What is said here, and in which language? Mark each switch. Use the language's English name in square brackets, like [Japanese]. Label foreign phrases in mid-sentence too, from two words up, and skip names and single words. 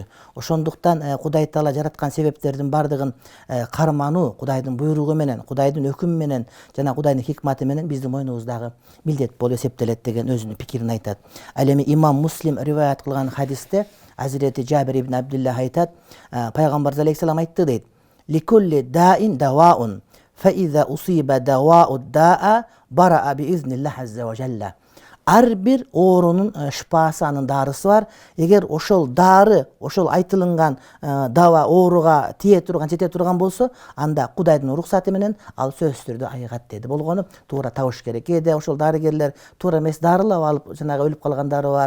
[Kyrgyz] Ошондуктан Кудай Таала жараткан себептердин бардыгын кармануу Кудайдын буйругу менен, Кудайдын өкүмү менен жана Кудайдын хикматы менен биздин мойнубуздагы милдет болуп эсептелет деген өзүнүн пикирин айтат. Ал эми имам Муслим риваят кылган хадисте Азирети Жабир ибн Абдуллах айтат, пайгамбар алейхиссалам айтты дейт: [Arabic] "لكل داء دواء فإذا أصيب دواء الداء برأ بإذن الله عز وجل". [Kyrgyz] Ар бир оорунун шифасы, анын дарысы бар. Эгер ошол дары, ошол айтылынган дава ооруга тие турган, жете турган болсо, анда Кудайдын уруксаты менен ал сөзсүз түрдө айыгат деди. Болгону туура табыш керек. Кээде ошол дарыгерлер туура эмес дарылап алып, жанагы өлүп калгандары бар.